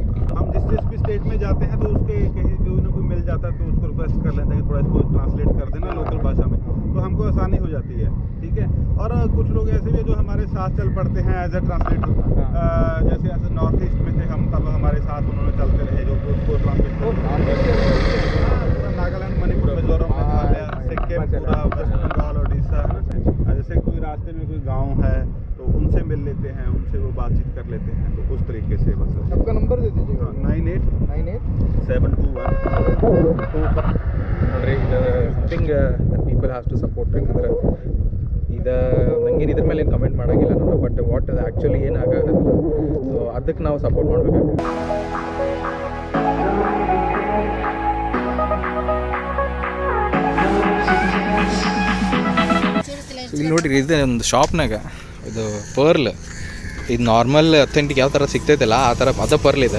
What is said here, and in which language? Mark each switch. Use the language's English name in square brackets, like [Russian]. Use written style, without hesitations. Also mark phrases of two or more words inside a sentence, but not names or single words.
[Hindi] हम जिस भी स्टेट में जाते हैं तो उसके कहीं कोई ना कोई मिल जाता है तो उसको रिक्वेस्ट कर लेते हैं कि थोड़ा इसको ट्रांसलेट कर देना लोकल भाषा में तो हमको आसानी हो जाती है ठीक है और कुछ लोग ऐसे भी जो हमारे साथ चल पड़ते हैं [English] as a translator [Hindi] जैसे ऐसे नॉर्थ ईस्ट में थे हम तब हमारे साथ उन्होंने चलते रहे जो उसको ट्रांसलेट नागालैंड मणिपुर मिजोरम मेघालय सिक्किम पूरा वेस्ट बंगाल ओडिशा है ना जैसे कोई रास्ते में कोई गाँव है तो उनसे मिल लेते हैं, उनसे वो बातचीत कर लेते हैं, तो उस तरीके से बस। आपका नंबर दे दीजिएगा। 98 [Kannada] ನೋಡ್ರಿ ಇದು [English] something people have to support. [Kannada] ಯಾಕಂದ್ರೆ ಇದು ನಂಗೇನು ಇದ್ರ ಮೇಲೆ ಏನು ಕಮೆಂಟ್ ಮಾಡೋಂಗಿಲ್ಲ ನಾನು, [English] but what [Kannada] ಅದು ಆ್ಯಕ್ಚುಲಿ ಏನಾಗೋದಿಲ್ಲ, ಸೊ ಅದಕ್ಕೆ ನಾವು ಸಪೋರ್ಟ್ ಮಾಡಬೇಕಾಗುತ್ತೆ. ಇಲ್ಲಿ ನೋಡಿರಿ, ಇದು ಒಂದು ಶಾಪ್ನಾಗ ಇದು ಪರ್ಲ್, ಇದು [English] normal authentic [Kannada] ಯಾವ ಥರ ಸಿಗ್ತೈತಲ್ಲ ಆ ಥರ ಅದ ಪರ್ಲ್ ಇದೆ.